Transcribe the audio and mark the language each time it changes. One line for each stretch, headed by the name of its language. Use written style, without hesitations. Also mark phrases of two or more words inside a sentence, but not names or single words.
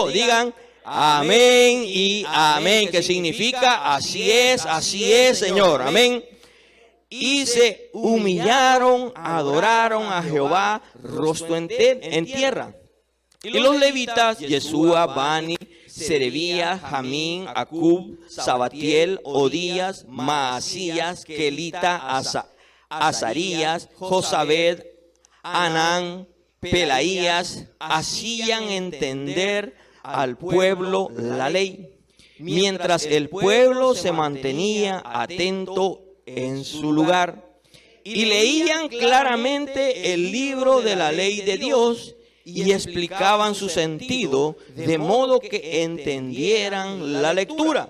Spanish: Digan, amén y amén. Que significa, así es, Señor. Amén. Y se humillaron, adoraron a Jehová, rostro en tierra. Y los levitas, Yeshua, Bani, Serebías, Jamín, Acub, Sabatiel, Odías, Maasías, Kelita, Azarías, Josabed, Anán, Pelaías, hacían entender al pueblo la ley, mientras el pueblo se mantenía atento en su lugar, y leían claramente el libro de la ley de Dios y explicaban su sentido de modo que entendieran la lectura.